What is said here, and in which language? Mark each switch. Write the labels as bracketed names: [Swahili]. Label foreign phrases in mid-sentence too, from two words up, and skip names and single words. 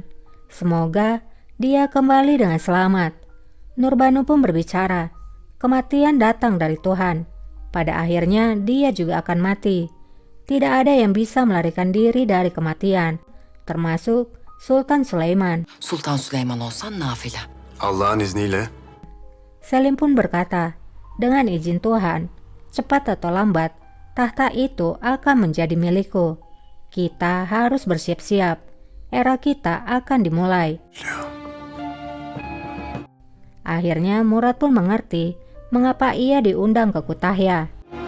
[Indonesian] Semoga dia kembali dengan selamat. Nurbanu pun berbicara, kematian datang dari Tuhan. Pada akhirnya dia juga akan mati. Tidak ada yang bisa melarikan diri dari kematian, termasuk Sultan Sulaiman. [Turkish] Sultan Süleyman olsan nafile. Allah'ın izniyle. [Indonesian] Selim pun berkata, dengan izin Tuhan, cepat atau lambat, tahta itu akan menjadi milikku. Kita harus bersiap-siap. Era kita akan dimulai. Akhirnya Murad pun mengerti mengapa ia diundang ke Kütahya.